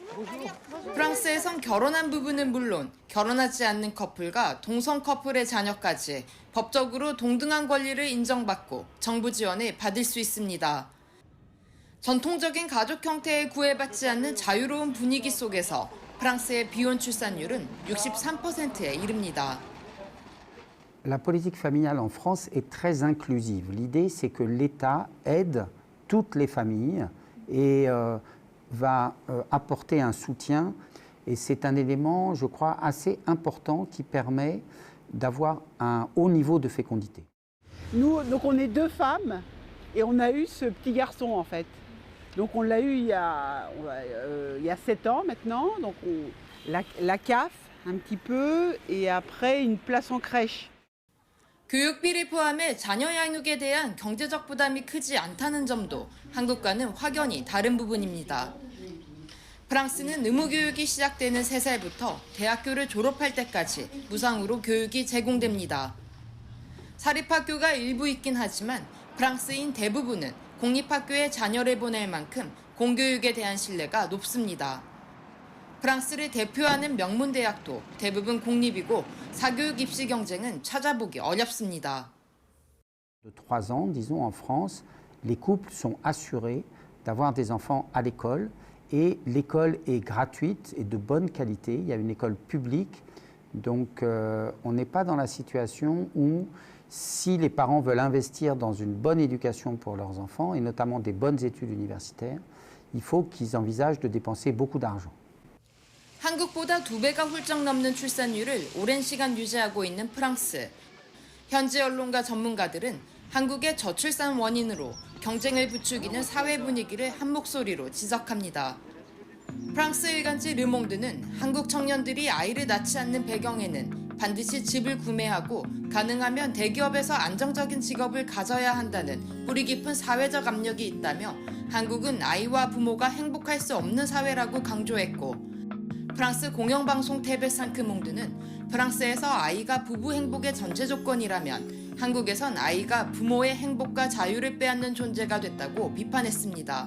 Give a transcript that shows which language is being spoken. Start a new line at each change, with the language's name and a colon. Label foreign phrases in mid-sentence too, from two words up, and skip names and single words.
Korean: 프랑스에선 결혼한 부부는 물론 결혼하지 않는 커플과 동성 커플의 자녀까지 법적으로 동등한 권리를 인정받고 정부 지원을 받을 수 있습니다. 전통적인 가족 형태에 구애받지 않는 자유로운 분위기 속에서 프랑스의 비혼 출산율은 63%에 이릅니다.
French: La politique familiale en France est très inclusive. L'idée, c'est que l'État aide toutes les familles et va apporter un soutien. Et c'est un élément, je crois, assez important qui permet d'avoir un haut niveau de fécondité. Nous, donc on est deux femmes et on a eu ce petit garçon en fait. Donc on l'a eu il y a 7 ans maintenant. Donc la CAF un petit peu et après une place en crèche.
Korean: 교육비를 포함해 자녀 양육에 대한 경제적 부담이 크지 않다는 점도 한국과는 확연히 다른 부분입니다. 프랑스는 의무교육이 시작되는 3살부터 대학교를 졸업할 때까지 무상으로 교육이 제공됩니다. 사립학교가 일부 있긴 하지만 프랑스인 대부분은 공립학교에 자녀를 보낼 만큼 공교육에 대한 신뢰가 높습니다. 프랑스를 대표하는 명문대학도 대부분 공립이고 사교육 입시 경쟁은 찾아보기 어렵습니다.
French: De 3 ans, disons, en France, les couples sont assurés d'avoir des enfants à l'école et l'école est gratuite et de bonne qualité. Il y a une école publique, donc on n'est pas dans la situation où si les parents veulent investir dans une bonne éducation pour leurs enfants et notamment des bonnes études universitaires, il faut qu'ils envisagent de dépenser beaucoup d'argent.
Korean: 한국보다 2배가 훌쩍 넘는 출산율을 오랜 시간 유지하고 있는 프랑스. 현지 언론과 전문가들은 한국의 저출산 원인으로 경쟁을 부추기는 사회 분위기를 한 목소리로 지적합니다. 프랑스 일간지 르몽드는 한국 청년들이 아이를 낳지 않는 배경에는 반드시 집을 구매하고 가능하면 대기업에서 안정적인 직업을 가져야 한다는 뿌리 깊은 사회적 압력이 있다며 한국은 아이와 부모가 행복할 수 없는 사회라고 강조했고 프랑스 공영방송 TV5 프랑스에서 아이가 부부 행복의 전제 조건이라면 한국에선 아이가 부모의 행복과 자유를 빼앗는 존재가 됐다고 비판했습니다.